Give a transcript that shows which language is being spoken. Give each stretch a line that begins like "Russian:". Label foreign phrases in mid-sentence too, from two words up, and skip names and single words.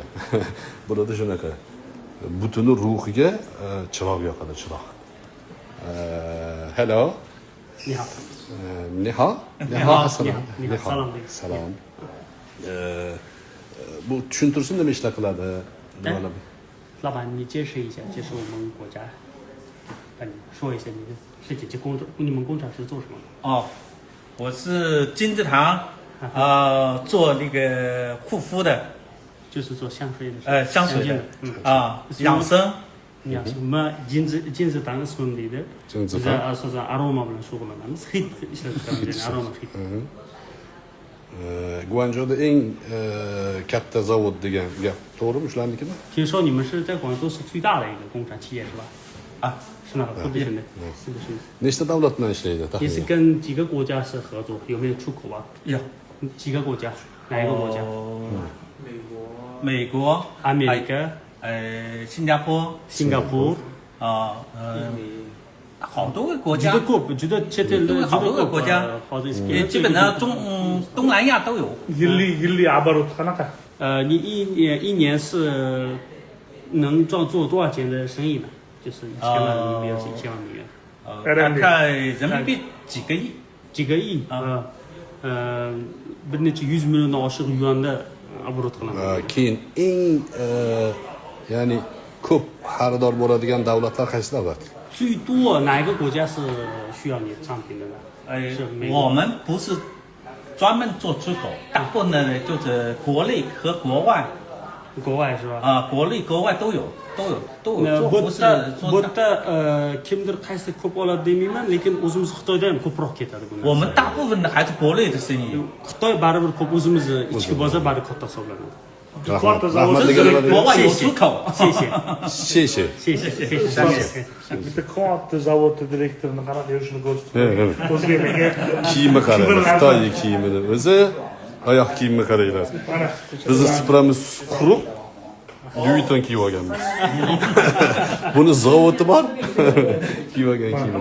Uzbek: Burada shunaqa. Butuni ruhiga chiroq yoqadi, chiroq.
English: Hello. Niha.
Uzbek: Salom. Bu tushuntirsin nima ishlar qiladi?
Chinese: 老板，你解释一下，这是我们国家，你说一下你的是这工作，你们工厂是做什么的？哦，我是金字堂，做那个护肤的，就是做香水的。香水的，养生。养生嘛，金字堂是问题的。金字堂。说是 aroma 不能说过了，那是黑aroma 黑。
Uzbek: Guangzhouda eng katta zavod degan gap to'g'rimi shularnikimi?
Chinese: 听说你们是在广州是最大的一个工厂企业是吧？是吗？是的。
Uzbek: Nechta davlat bilan ishlaydi?
Chinese: 你是跟几个国家是合作？有没有出口啊？有。几个国家？哪一个国家？美国、阿美国、新加坡、好多个国家，觉得这好多个国家，也基本上东南亚都有。你一年是能做多少钱的生意呢？就是1000万人民币，1000万美元。大概人民币几个亿。几个亿
Uzbek: bir necha 100 milliondan oshiq yuanda оборот qiladi. Keyin eng ya'ni ko'p xaridor bo'ladigan davlatlar qaysi davlat?
Chinese: 最多哪一个国家是需要你的商品的呢？我们不是专门做出口，大部分呢就是国内和国外。国外是吧？国内国外都有。不是
Uzbek: bu yerda kimdir qaysi ko'p oladi demayman, lekin o'zimiz Xitoyda ham ko'proq ketadi bu narsa.
Chinese: 我们大部分的还是国内的生意。
Uzbek: Xitoy baribir ko'p, o'zimiz ichki bozor baribir katta hisoblanadi.
Chinese: 国外有出口。谢谢。
Uzbek: Bitta katta zavodda direktorini qanaqa yurishini ko'rsatib. Kiyimi qarang, Xitoy kiyimini o'zi, oyoq kiyimini qaranglar. Bizni supramiz quruq, Louis kiyib olganmiz. Buni zavodi bor. Kiyib olgan kiyimini.